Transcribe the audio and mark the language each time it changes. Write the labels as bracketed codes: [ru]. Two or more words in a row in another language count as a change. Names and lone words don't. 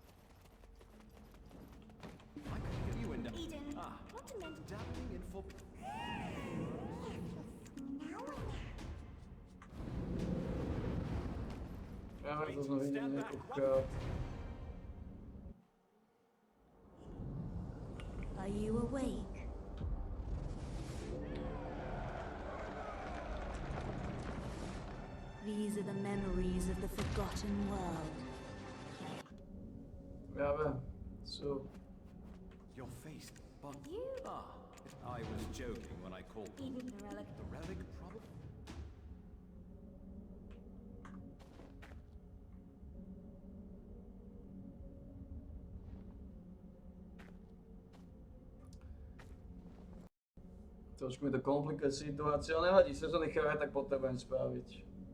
[en] I could hear you in Eden, Ah, what dimension? dabbling in for... [sk] Ja to sme videli niekoľkokrát. [en] Are you awake? These are the memories of the forgotten world. [sk] Ja viem, sú. [en] Your face, but... You? Ah, I was joking when I called Eden, the relic. the relic probably... [sk] Trošku mi to komplikuje situáciu, ale nevadí, sezónny chraj tak potrebujem spraviť.